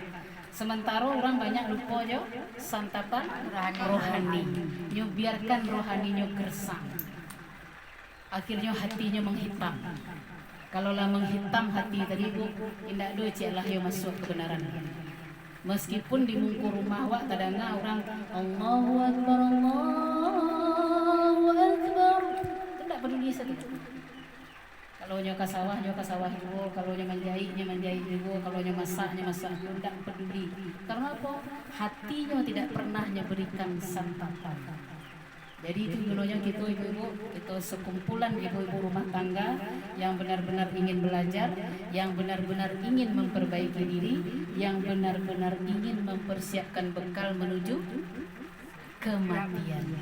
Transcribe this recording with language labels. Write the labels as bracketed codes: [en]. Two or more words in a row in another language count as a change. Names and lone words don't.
[id] Sementara orang banyak lupa jo santapan rohani. Nyo biarkan rohaninya gersang. Akhirnya hatinya menghitam. [min] Kalaulah menghitam hati tadi bu, indak do ceklah yo masuk kebenaran. Meskipun di mungkur rumah wak tadanga orang [ar] Allahu Akbar Allahu Akbar, [id] tidak peduli satu. Kalau nyoka sawah juga, kalau nyoka menjahit juga, kalau nyoka masak tidak peduli. Karena apa? Hatinya tidak pernah berikan santapan. Jadi itu gunanya kita ibu-ibu, kita sekumpulan ibu-ibu rumah tangga yang benar-benar ingin belajar, yang benar-benar ingin memperbaiki diri, yang benar-benar ingin mempersiapkan bekal menuju kematian.